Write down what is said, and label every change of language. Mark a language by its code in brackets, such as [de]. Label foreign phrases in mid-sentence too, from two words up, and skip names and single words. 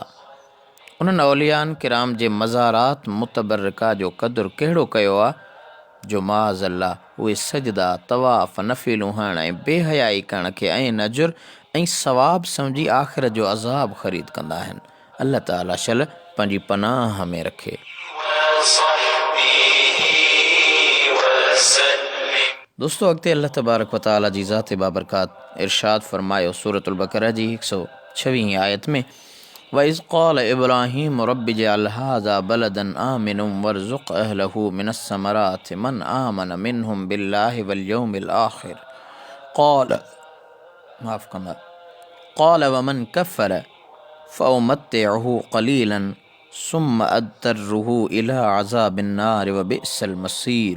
[sd] उन्हनि औलियान किराम जे मज़ारात मुतबरका जो क़दुरु कहिड़ो कयो आहे जो माज़ल्ला उहे सजदा तवाफ़ नफ़ीलूं हणण ऐं बेहयाई करण खे ऐं अजुर ऐं सवाब सम्झी आख़िरत जो अज़ाब ख़रीद कंदा आहिनि। अल्लाह ताला शल पंहिंजी पनाह में रखे। दोस्तों, अॻिते अल्लाह तबारक व तआला जी ज़ात बाबरकात इरशाद फरमायो सूरतुल बक़रा जी 126 आयत में [ar] وإذ قال إبراهيم رب اجعل هذا بلدا آمنا وارزق أهله من الثمرات من آمن منهم بالله واليوم الآخر قال ومن كفر فأمتعه قليلا ثم أضطره إلى عذاب النار وبئس المصير.